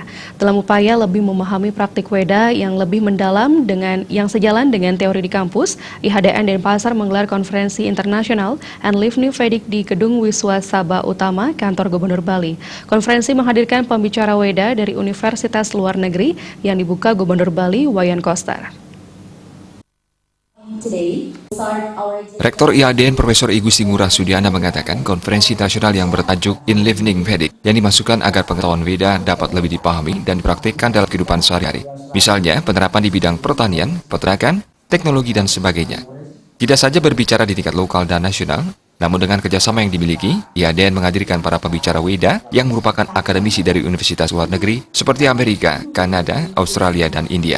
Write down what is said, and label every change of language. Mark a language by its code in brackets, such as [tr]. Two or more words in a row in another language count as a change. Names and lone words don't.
[id] Dalam upaya lebih memahami praktik Weda yang lebih mendalam yang sejalan dengan teori di kampus, IHDN Denpasar menggelar konferensi internasional [en] and Live New Vedic [id] di Gedung Wiswa Sabha Utama, Kantor Gubernur Bali. Konferensi menghadirkan pembicara Weda dari universitas luar negeri yang dibuka Gubernur Bali, Wayan Koster. Rektor IHDN Profesor I Gusti Ngurah Sudiana mengatakan konferensi internasional yang bertajuk [en] In Living Vedic [id] yang dimasukkan agar pengetahuan Weda dapat lebih dipahami dan dipraktikkan dalam kehidupan sehari-hari. Misalnya penerapan di bidang pertanian, peternakan, teknologi, dan sebagainya. Tidak saja berbicara di tingkat lokal dan nasional, namun dengan kerjasama yang dimiliki, IHDN menghadirkan para pembicara Weda yang merupakan akademisi dari universitas luar negeri seperti Amerika, Kanada, Australia, dan India.